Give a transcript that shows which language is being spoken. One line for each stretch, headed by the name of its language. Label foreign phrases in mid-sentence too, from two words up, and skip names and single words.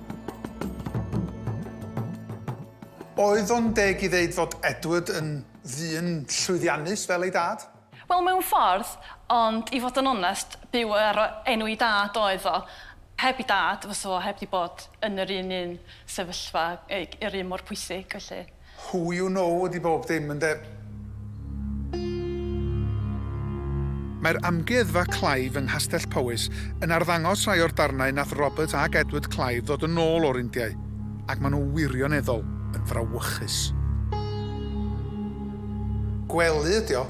Welsh: Oedd o'n deg i ddeud fod Edward yn ddyn llwyddiannus fel ei dad? Wel, mewn ffordd, ond i fod yn onest, byw ar enw i dad oedd o. Heb i dad, fysa o heb di bod yn yr un sefyllfa, yr un mor pwysig, felly.
English: Who you know
Welsh: ydi bob dim, ynddo? Mae'r amgueddfa Clive yng Castell Powys yn arddangos rhai o'r darnau nath Robert ac Edward Clive ddod yn ôl o'r Indiau, ac maen nhw wirioneddol yn frawychus. Gwely ydi o.